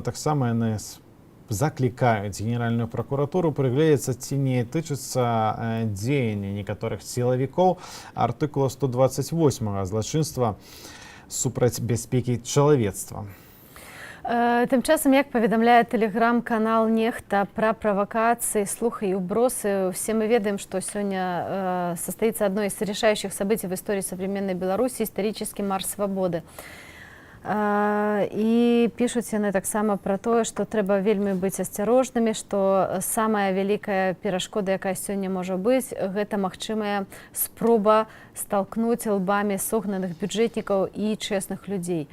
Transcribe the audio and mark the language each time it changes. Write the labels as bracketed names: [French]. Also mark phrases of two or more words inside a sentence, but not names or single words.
[Belarusian] Таксама яны закликаюць Генеральную прокуратуру прыгледзецца, ці не тычыцца дзеяння некаторых сілавікоў артыкула 128 злачынства супраць бяспекі чалавецтва. Тым часам, як паведамляе тэлеграм-канал «Нехта» пра правакацыі, [Russian] слухи и убросы, все мы ведаем, что сегодня состоится одно из решающих событий в истории современной Беларуси – исторический марш свободы. [Belarusian] І пішуць яны таксама пра тое, што трэба вельмі быць асцярожнымі, што самая вялікая перашкода, якая сёння можа быць, гэта магчымая спроба сталкнуць лбамі согнаных бюджэтнікаў і чэсных людзей.